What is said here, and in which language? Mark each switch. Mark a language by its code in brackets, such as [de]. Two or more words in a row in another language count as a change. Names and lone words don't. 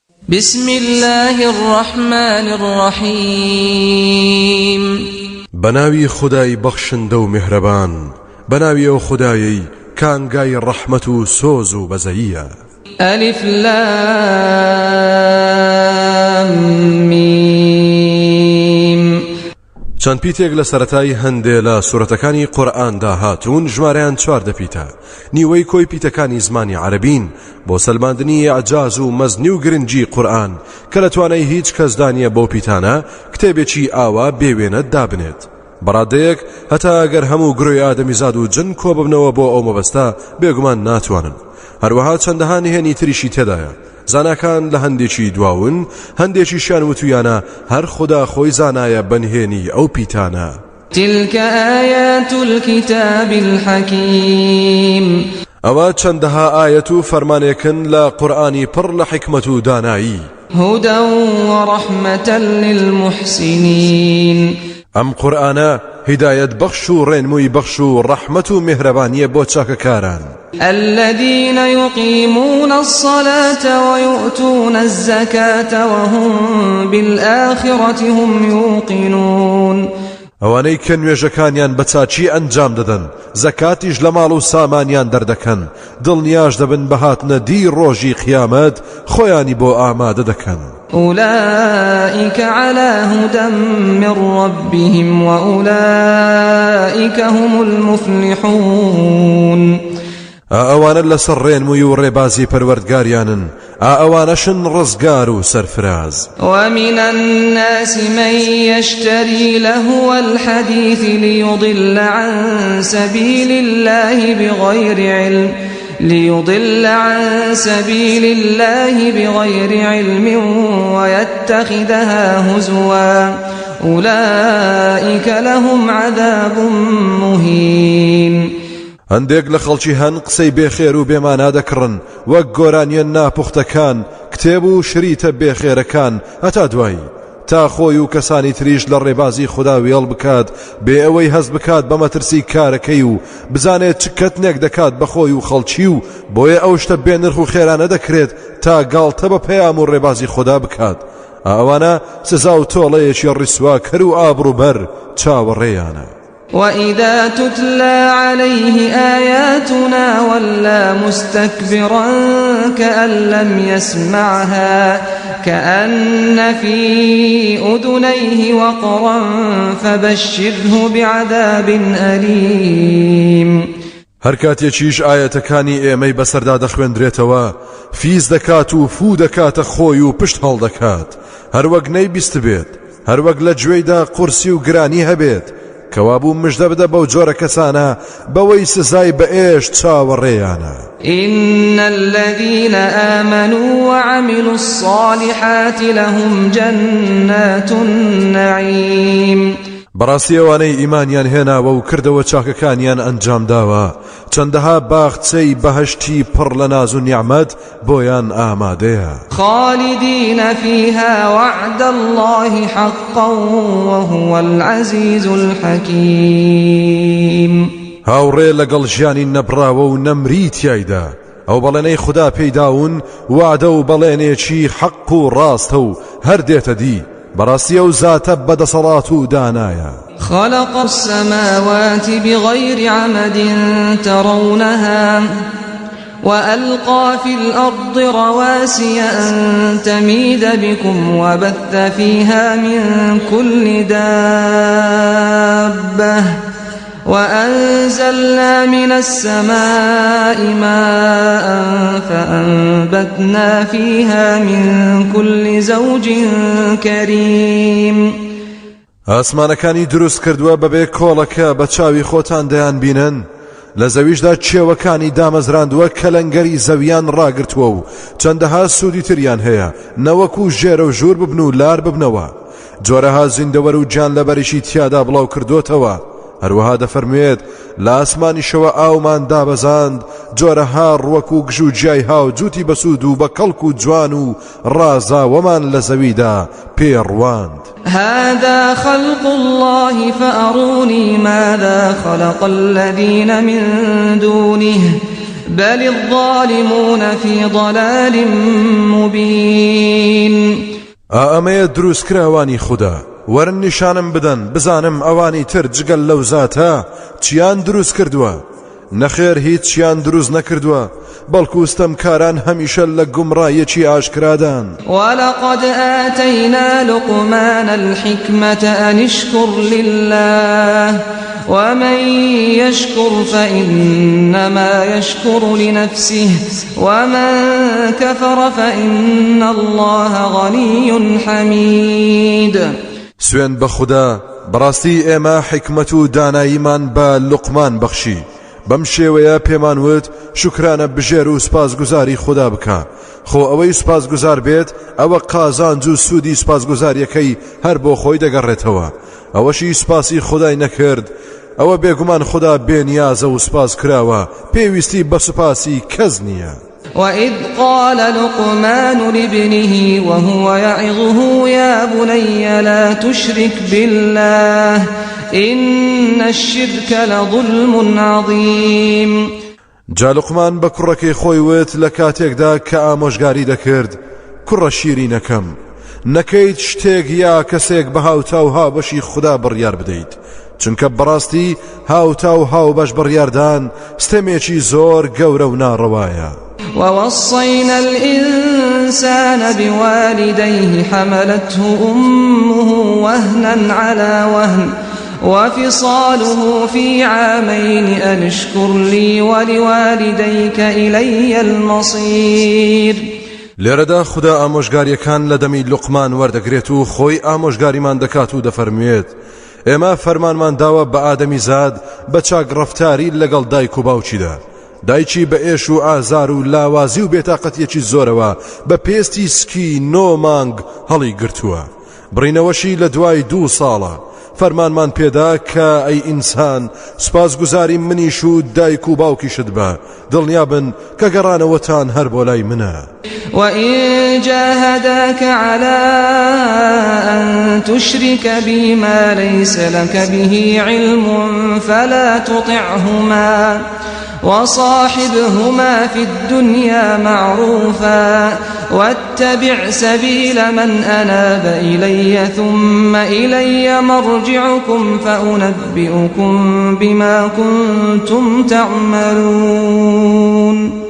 [ar] بسم الله الرحمن الرحيم [ckb] بناوي خداي بخشندو مهربان بناوي او خداي كانغاي رحمتو سوزو بزيية [ar] ألف لام ميم [ckb] چەند پیتێک لە سەرەتای هەندێ لە سورەتەکانی قورئاندا هاتوون ژمارەیان 14 پیتە نیوەی کۆی پیتەکانی زمانی عەرەبین بۆ سەلماندنی ئەعجاز و مەزنی و گرنگی قورئان کە لە توانای هیچ کەس دانیە بۆ پیتانە کتێبێکی ئاوا بێوێنە دابنێت بەڕادەیەک هەتا ئەگەر هەموو گرۆی ئادەمیزاد و جن کۆ ببنەوە بۆ ئەو مەبەستە بێگومان ناتوانن هەروەها چەندەها نهێنی تریشی تێدایە زاناکان لە هەندێکی دواون هەندێکیشیان وتویانە هەر خدا خۆی زانایە بەنهێنی ئەو پیتانە [ar] تلك آيات الكتاب الحكيم [ckb] ئەوە چەندەها ئاەت و فەرمانێکن لە قورئانی پڕ لە حکمت و دانایی [ar] هدى ورحمة للمحسنين [ckb] ئەم قورئانە هدایەت بەخش و ڕێنمووی بەخش و ڕەحمەت و میهرەبانیە بۆ چاکەکاران [ar] الذين يقيمون الصلاة ويؤتون الزكاة وهم بالآخرة هم يوقنون [ckb] ئەوانەی کە نوێژەکانیان بە چاچی ئەنجام دەدەن زەکاتیش لە ماڵ و سامانیان دەردەکەن دڵنیاش دەبن بە هاتنە دی ڕۆژی قیامەت خۆیانی بۆ ئامادە دەکەن [ar] أولئك على هدى من ربهم وأولئك هم المفلحون [ckb] ئەوانە لەسەر ڕێنمووی و ڕێبازی پەروەردگاریانن ئەوانەشن ڕزگار و سەرفراز [ar] ومن الناس من يشتري لهو الحديث ليضل عن سبيل الله بغير علم ويتخذها هزوا أولئك لهم عذاب مهين [ckb] هەندێک لە خەڵکی هەن قسەی بێخێر و بێمانا دەکڕن وەک گۆرانیە ناپوختەکان کتێب و شریتە بێخێرەکان هەتا دوایی تا خۆی و کەسانی تریش لە ڕێبازی خوددا وێڵ بکات بێ ئەوەی هەست بکات بە مەترسی کارەکەی و بزانێت چ کەتنێک دەکات بە خۆی و خەڵکی و بۆیە ئەو شتە بێنرخ و خێرانە دەکرێت تا گاڵتە بە پەیام و ڕێبازی خوددا بکات ئەوانە سزا و تۆڵەیەکی ڕیسواکەر و ئابڕوبەر چاوەڕێیانە [ar] وإذا تتلى عليه آياتنا ولى مستكبرا كأن لم يسمعها كأن في أذنيه وقرا فبشره بعذاب أليم [ckb] هەر کاتێکیش ئاەتەکانی ئێمەی بەسەردا دەخوێندرێتەوە فیز دەکات و فو دەکاتە خۆی و پشت هەڵدەکات هەروەک نەیبیست بێت هەروەک لە گوێیدا قورسی و گرانی هەبێت کەوابوو مژدە بدە بەو جۆرە کەسانە بەوەی سزای بەئێش چاوەڕێیانە [ar] إن الذين آمنوا وعملوا الصالحات لهم جنات النعيم [ckb] بەڕاستی ئەوانەی ئیمانیان هێناوە و کردەوە چاکەکانیان ئەنجام داوە چەندەها باخچەی بەهەشتی پڕ لە ناز و نیعمەت بۆیان ئامادەیە [ar] خالدين فيها وعد الله حقا وهو العزيز الحكيم [ckb] هاوڕێ لەگەڵ ژیانی نەبراوە و نەمری تیایدا ئەو بەڵێنەی خوددا پێیداون وعدە و بەڵێنێکی حەق و ڕاستە و هەر دێتە دی بەڕاستی ئەو زاتە بەدەسەڵات و دانایە [ar] خلق السماوات بغير عمد ترونها وألقى في الأرض رواسي أن تميد بكم وبث فيها من كل دابة وأنزلنا من السماء ماء فأنبتنا فيها من كل زوج كريم [ckb] ئاسمانەکانی دروست کردووە بەبێ کۆڵەکە بە چاوی خۆتان دەیان بینن لە زەویشدا چێوەکانی دامەزراندووە کە لەنگەری زەویان ڕاگرتووە و چەندەها سوودی تریان هەیە نەوەکو ژێرە و ژوور ببن و لار ببنەوە جۆرەها زیندەوەر و گیان لەبەریشی تیادا بڵاو کردوتەوە هەروەها دەفەرموێت لە ئاسمانیشەوە ئاومان دابەزاند جۆرەها ڕوەک و گژ و جیای هاو جوتی بەسوود و بە کەڵک و جوان و ڕازاوەمان لە زەویدا پێڕواند [ar] هذا خلق الله فأروني ماذا خلق الذين من دونه بل الظالمون في ضلال مبين. [ckb] ئەمەیە دروست کراوانی خوددا وەرن نیشانم بدەن بزانم ئەوانی تر جگەل لەو زاتە چیان دروست کردووە نەخێر هیچیان دروست نەکردووە بەڵکو ستەمکاران هەمیشە لە گومڕایەکی ئاشکرادان. [ar] ولقد آتينا لقمان الحكمة أن اشكر لله ومن يشكر فإنما يشكر لنفسه ومن كفر فإن الله غني حميد. [ckb] سوێن بە خوددا بەڕاستی ئێمە حکمت و داناییمان بە لوقمان بەخشی بەم شێوەیە پێمان وت شکرانە بژێر و سپاسگوزاری خوددا بکە خۆ ئەوەی سپاسگوزار بێت ئەوە قازانج و سوودی سپاسگوزاریەکەی هەر بۆ خۆی دەگەڕێتەوە ئەوەشی سپاسی خودای نەکرد ئەوە بێگومان خوددا بێنیازە و سپاس کراوە پێویستی بە سوپاسی کەس نییە. [ar] وإذ قال لقمان لابنه وهو يعظه يا بني لا تشرك بالله إن الشرك لظلم عظيم. [ckb] جا لقمان بە کوڕەکەی خۆی وت لە کاتێکدا کە ئامۆژگاری دەکرد کوڕە شیرینەکەم نەکەیت شتێک یا کەسێک بە هاوتا و هاوبەشی خوددا بڕیار بدەیت چونکە بەڕاستی هاوتا و هاوبەش بڕیاردان ستەمێکی زۆر گەورە و ناڕەوایە. [ar] ووصينا الإنسان بوالديه حملته أمه وهنا على وهن وفصاله في عامين أن اشكر لي ولوالديك إلي المصير. [ckb] لێرەدا خوددا ئامۆژگاریەکان لە دەمی لوقمان وەردەگرێت و خۆی ئامۆژگاریمان دەکات و دەفەرموێت ئێمە فەرمانمان داوە بە ئادەمی زاد بە چاک ڕەفتاری لەگەڵ دایک و باوکیدا دایکی بە ئێش و ئازار و لاوازی و بێتاقەتیەکی زۆرەوە بە پێستی سکی 9 مانگ هەڵی گرتووە بڕینەوەشی لە دوای 2 ساڵە فەرمانمان پێدا کە ئەی ئینسان سپاسگوزاری منیش و دایک و باوکیشت بە دڵنیابن کە گەڕانەوەتان هەر بۆ لای منە. [ar] وإن جاهداك على أن تشرك بي ما ليس لك به علم فلا تطعهما وصاحبهما في الدنيا معروفا واتبع سبيل من أناب إلي ثم إلي مرجعكم فأنبئكم بما كنتم تعملون.